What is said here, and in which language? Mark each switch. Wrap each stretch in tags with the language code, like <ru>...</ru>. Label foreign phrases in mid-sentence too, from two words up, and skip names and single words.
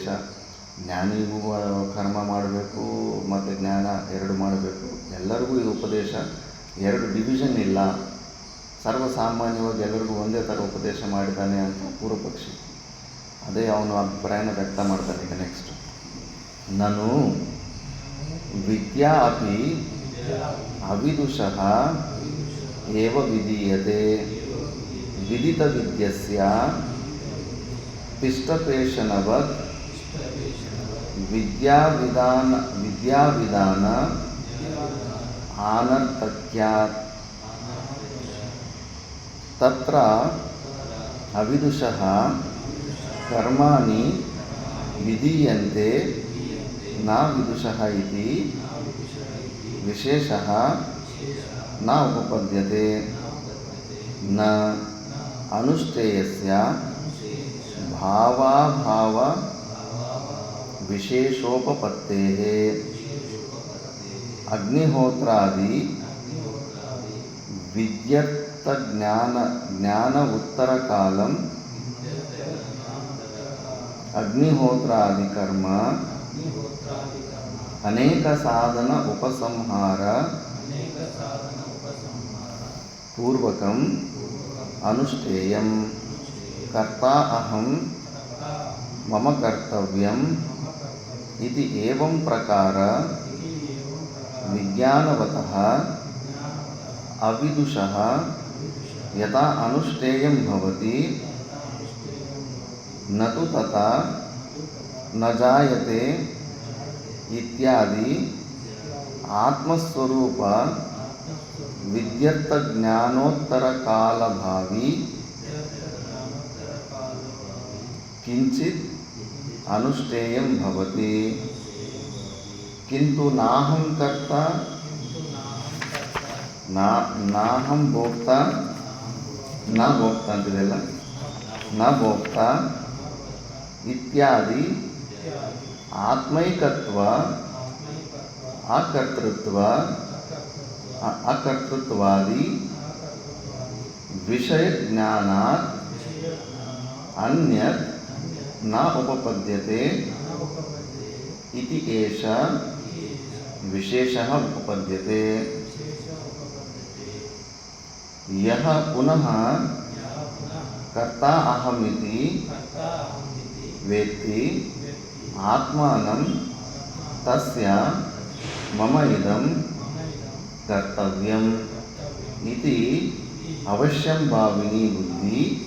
<kn>ಜ್ಞಾನಿಗೂ ಕರ್ಮ ಮಾಡಬೇಕು ಮತ್ತು ಜ್ಞಾನ 2 ಮಾಡಬೇಕು, ಎಲ್ಲರಿಗೂ ಇದು ಉಪದೇಶ, 2 ಡಿವಿಷನ್ ಇಲ್ಲ, ಸರ್ವಸಾಮಾನ್ಯವಾಗಿ ಎಲ್ಲರಿಗೂ ಒಂದೇ ಥರ ಉಪದೇಶ ಮಾಡಿದ್ದಾನೆ ಅಂತ ಪೂರ್ವಪಕ್ಷಿ. ಅದೇ ಅವನು ಅಭಿಪ್ರಾಯನ ವ್ಯಕ್ತ ಮಾಡ್ತಾನೆ. ಈಗ ನೆಕ್ಸ್ಟ್, ನಾನು</kn> <sa>ವಿದ್ಯಾ ಅಪಿ ಅವಿದುಷಃ ಏವ ವಿಧೀಯತೆ ವಿದಿತ ವಿದ್ಯಸ್ಯ ಪಿಷ್ಟಪೇಷಣವತ್ ವಿದ್ಯಾವಿಧಾನ ಆನರ್ಥಕ್ಯಾತ್ ತತ್ರ ಅವಿದುಷಃ ಕರ್ಮಾಣಿ ವಿಧೀಯಂತೆ ನ ವಿದುಷಃ ಇತಿ ವಿಶೇಷಃ ನ ಉಪಪದ್ಯತೆ ನ ಅನುಷ್ಠೇಯಸ್ಯ ಭಾವಾಭಾವ ವಿಶೇಷೋಪಪತ್ತೇಃ ಅಗ್ನಿಹೋತ್ರಾದಿ ವಿದ್ಯರ್ಥ ಜ್ಞಾನ ಉತ್ತರ ಕಾಲಂ ಅಗ್ನಿಹೋತ್ರಾದಿ ಕರ್ಮ ಅನೇಕ ಸಾಧನ ಉಪಸಂಹಾರ ಪೂರ್ವಕಂ ಅನುಷ್ಠೇಯಂ ಕರ್ತಾ ಅಹಂ ಮಮ ಕರ್ತವ್ಯಂ ಇತಿ ಏವಂ ಪ್ರಕಾರ ವಿಜ್ಞಾನವತಃ ಅವಿದುಷಃ ಯಥಾ ಅನುಷ್ಠೇಯಂ ಭವತಿ ನ ತು ತಥಾ ನ ಜಾಯತೆ ಇತ್ಯಾದಿ ಆತ್ಮಸ್ವರೂಪ ವಿದ್ಯರ್ಥ ಜ್ಞಾನೋತ್ತರ ಕಾಲಭಾವಿ ಕಿಂಚಿತ್ ಅನುಷ್ಠೇಯಂ ಭವತಿ ಕಿಂತು ನಾಹಂ ಕರ್ತ ನಾಹಂ ಭೋಕ್ತ ನ ಭೋಕ್ತ ಅಂತಿದೆಯಲ್ಲ, ನ ಭೋಕ್ತ ಇತ್ಯಾದಿ ಆತ್ಮೈಕತ್ವ ಅಕರ್ತೃತ್ವಾದಿ ವಿಷಯ ಜ್ಞಾನಾತ್ ಅನ್ಯತ್ ನ ಉಪಪದ್ಯತೆ ಇತಿ ಏಷ ವಿಶೇಷಃ ಉಪಪದ್ಯತೆ. ಯಹ ಪುನಃ ಕರ್ತಾ ಅಹಮಿತಿ ವೇತ್ತಿ ಆತ್ಮಾನಂ ತಸ್ಯ ಮಮ ಇದಂ ಕರ್ತವ್ಯಂ ಇತಿ ಅವಶ್ಯಂ ಭಾವಿನಿ ಬುದ್ಧಿ</sa>